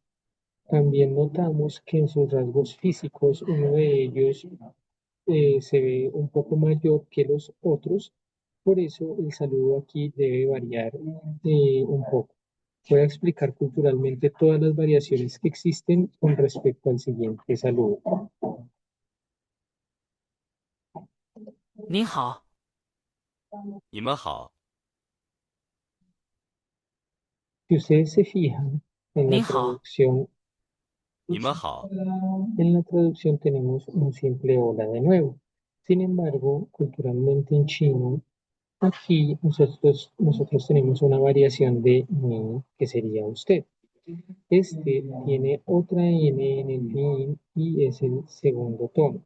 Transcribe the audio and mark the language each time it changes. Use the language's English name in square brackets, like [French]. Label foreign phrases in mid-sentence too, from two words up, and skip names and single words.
[Spanish] También notamos que en sus rasgos físicos uno de ellos se ve un poco mayor que los otros, por eso el saludo aquí debe variar un poco. Voy a explicar culturalmente todas las variaciones que existen con respecto al siguiente saludo. [Chinese] 你好，你们好， [Spanish] Si ustedes se fijan en la [Chinese] 您好， [Spanish] traducción, [Chinese] 你们好， [Spanish] tenemos un simple hola de nuevo. Sin embargo, culturalmente en chino, aquí nosotros tenemos una variación de ni, que sería usted. Este tiene otra N en el fin y es el segundo tono.